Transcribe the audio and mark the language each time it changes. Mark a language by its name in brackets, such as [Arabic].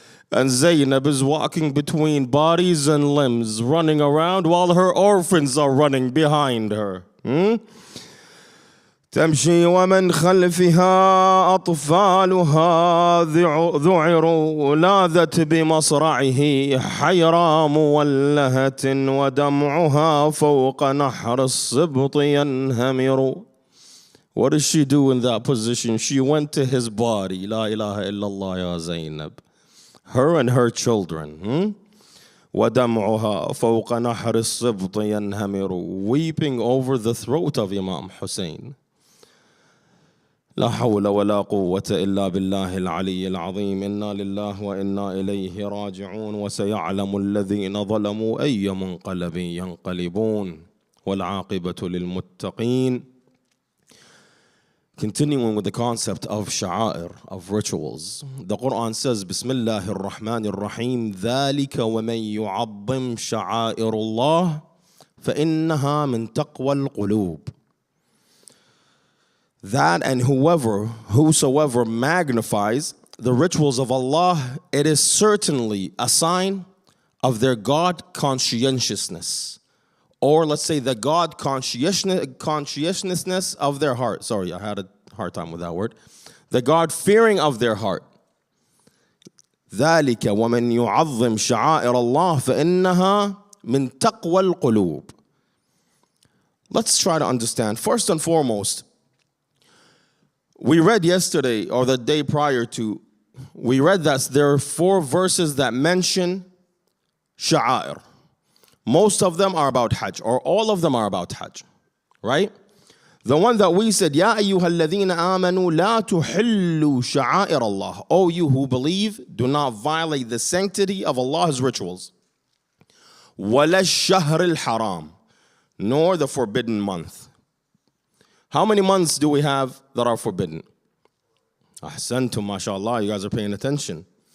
[English] And Zainab is walking between bodies and limbs, running around while her orphans are running behind her. [Arabic] تمشي ومن خلفها أطفالها ذعروا. لاذت بمصرعه حيرى مولهة ودمعها فوق نحر السبط ينهمر. [English] What does she do in that position? She went to his body. [Arabic] La ilaha illallah ya Zainab. [English] Her and her children. [Arabic] وَدَمْعُهَا فَوْقَ نَحْرِ السِّبْطِ يَنْهَمِرُ. [English] Weeping over the throat of Imam Hussein. [Arabic] لا حول ولا قوة إلا بالله العلي العظيم. إنا لله وإنا إليه راجعون. وسيعلم الذين ظلموا أي منقلب ينقلبون. والعاقبة للمتقين. [English] Continuing with the concept of sha'air, of rituals. The Quran says, [Arabic] Bismillahir Rahmanir Rahim, ذَلِكَ وَمَن يُعَظِّمْ شَعَائِرُ اللَّهِ فَإِنَّهَا مِن تَقْوَى الْقُلُوبِ. [English] That and whosoever magnifies the rituals of Allah, it is certainly a sign of their God conscientiousness. Or let's say the God conscientiousness of their heart. Sorry, I had a hard time with that word. The God fearing of their heart. [Arabic] ذَلِكَ وَمَن يُعَظِّمْ شَعَائِرَ اللَّهِ فَإِنَّهَا مِن تَقْوَى الْقُلُوبِ. [English] Let's try to understand. First and foremost, we read yesterday, or the day prior to, we read that there are 4 verses that mention sha'air. Most of them are about Hajj, or all of them are about Hajj, right? The one that we said, [Arabic] يَا أَيُّهَا الَّذِينَ آمَنُوا لَا تُحِلُّوا شَعَائِرَ اللَّهِ. [English] O you who believe, do not violate the sanctity of Allah's rituals. [Arabic] وَلَا الشَّهْرِ الْحَرَامِ. [English] Nor the forbidden month. How many months do we have that are forbidden? Ahsantum, mashallah, you guys are paying attention.